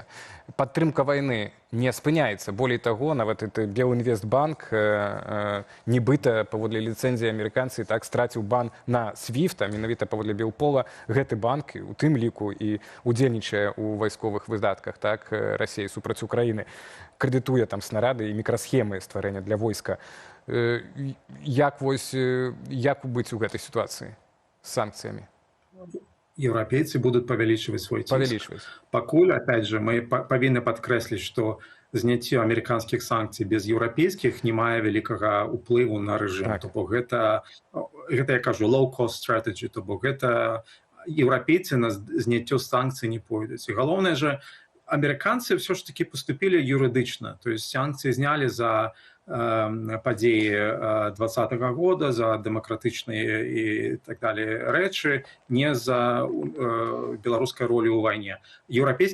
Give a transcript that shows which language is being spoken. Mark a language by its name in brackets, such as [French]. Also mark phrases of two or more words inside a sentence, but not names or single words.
[Belarusian] Падтрымка вайны не спыняецца. Болей таго, нават Белінвестбанк, нібыта паводле ліцэнзіі амерыканцы так страціў бан на SWIFT, а менавіта паводле Белпола, гэты банк, у тым ліку і удзельнічае ў вайсковых выдатках, так, Расіі супраць Украіны, крэдытуе там снарады і мікрасхемы стварэння для войска. Як быць у гэтай сітуацыі з санкцыямі? Еўрапейцы будуць павялічваць свой ціск. Пакуль, [Russian] опять же, [Belarusian] мы павінны падкрэсліць, што зняцце амерыканскіх санкцый без еўрапейскіх не мае вялікага ўплыву на рэжым. То бок гэта, я кажу, [English] low-cost strategy, [Belarusian] то бок гэта еўрапейцы на зняццё санкцый не пойдуць. І галоўнае же, амерыканцы ўсё ж такі паступілі юрыдычна, [Russian] то есть [Belarusian] санкцыі знялі за падзеі 2020 года, за дэмакратычныя і так далее рэчы, не за беларускай ролі ў вайне.